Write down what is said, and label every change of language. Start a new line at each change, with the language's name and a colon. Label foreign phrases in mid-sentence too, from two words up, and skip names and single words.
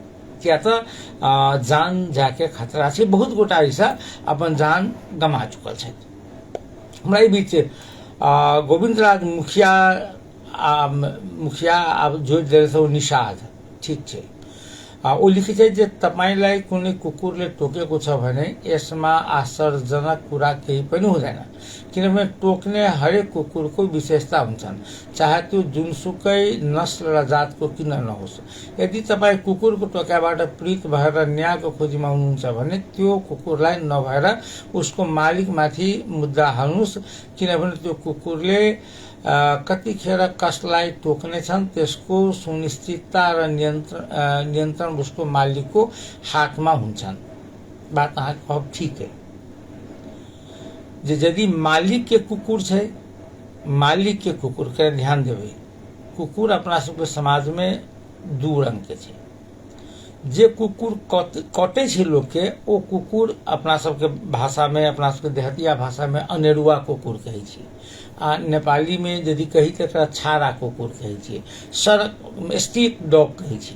Maithili: क्या तो जान जाके खतरा छै, बहुत गोटा ऐसा अपन जान गमा चुकल छै। हमरा ई बीच गोविंद राज मुखिया आब जोड़ दे निषाद ठीक छै, ओ लिखे छै जे
Nepali: तपाईलाई कुनै कुकुरले टोकेको छ भने यसमा आश्चर्यजनक कुरा केही पनि हुँदैन, किनभने टोक्ने हरेक कुकुरको विशेषता हुन्छन्, चाहे त्यो जुनसुकै नस्ल र जातको किन नहोस्। यदि तपाईँ कुकुरको टोक्याबाट पीडित भएर न्यायको खोजीमा हुनुहुन्छ भने त्यो कुकुरलाई नभएर उसको मालिकमाथि मुद्दा हाल्नुहोस्, किनभने त्यो कुकुरले कतिखेर कसलाई टोक्ने छन् त्यसको सुनिश्चितता र नियन्त्रण उसको मालिकको हातमा हुन्छन्।
Maithili: बात अहाँके कहब ठीक है जे यदि मालिक के कुकुर छै, मालिक के कुकुर के ध्यान देबै, कुकुर अपना सबके समाज में दू रंग के छै। जे कुकुर कटे छै लोग के, ओ कुकुर अपना सबके भाषा में, अपना सबके देहतिया भाषा में अनेरुआ कुकुर कहै छै, आ नेपाली में यदि कही तो एकरा छारा कुकुर कहै छै, सड़क
English: street dog
Maithili: कहै छै।